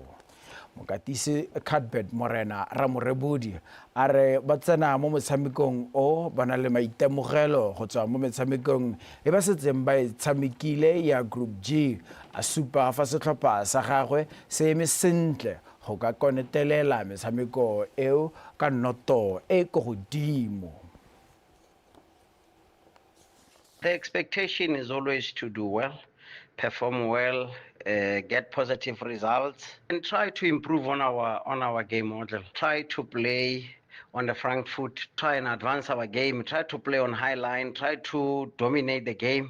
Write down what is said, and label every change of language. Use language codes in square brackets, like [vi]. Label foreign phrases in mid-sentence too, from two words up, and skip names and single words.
[tn] Mokatisi Cuthbert Morena Ramorebodi a re ba tsena mo motshamekong o ba na le maitemogelo go tswa mo metshamekong e ba setseng ba e tshamekile ya Group G a supa fa setlhopha sa gagwe se eme sentle go ka konetelela metshameko eo ka noto e go godimo. [en] The expectation is always to do well, perform well, get positive results, and try to improve on our game model. Try to play on the front foot, try and advance our game, try to play on high line, try to dominate the game.